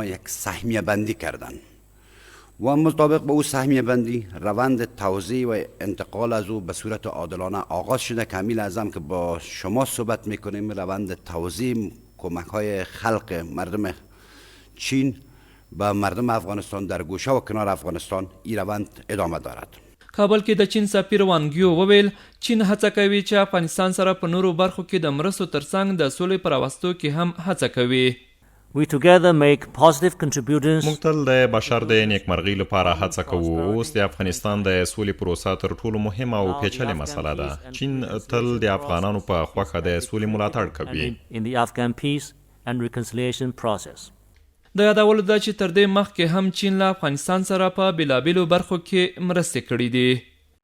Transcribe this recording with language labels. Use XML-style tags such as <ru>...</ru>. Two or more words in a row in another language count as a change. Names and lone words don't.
<fa>یک سهمیه بندی کردند و مطابق به او سهمیه بندی روند توزیع و انتقال از او به صورت عادلانه آغاز شده که همین لازم که با شما صحبت میکنیم روند توزیع کمک های خلق مردم چین به مردم افغانستان در گوشه و کنار افغانستان این روند ادامه دارد.</fa> <ps>کابل کې د چین سفیر وانګیو وویل چین هڅه کوي چې افغانستان سره په نورو برخو کې د مرستو ترڅنګ د سولې پر راوستو کې هم هڅه کوي.</ps> <en>We together make positive contributors.</en> <ps>موږ تل د بشر د نیکمرغۍ لپاره هڅه کوو. اوس د افغانستان د سولې پروسه تر ټولو مهمه او پیچلې مسله ده. چین تل د افغانانو په خوښه د سولې ملاتړ کوي.</ps> <en>In the Afghan peace and reconciliation process.</en> <ps>د یادولو ده چې تر دې مخکې هم چین له افغانستان سره په بېلابېلو برخو کې مرستې کړې دي.</ps>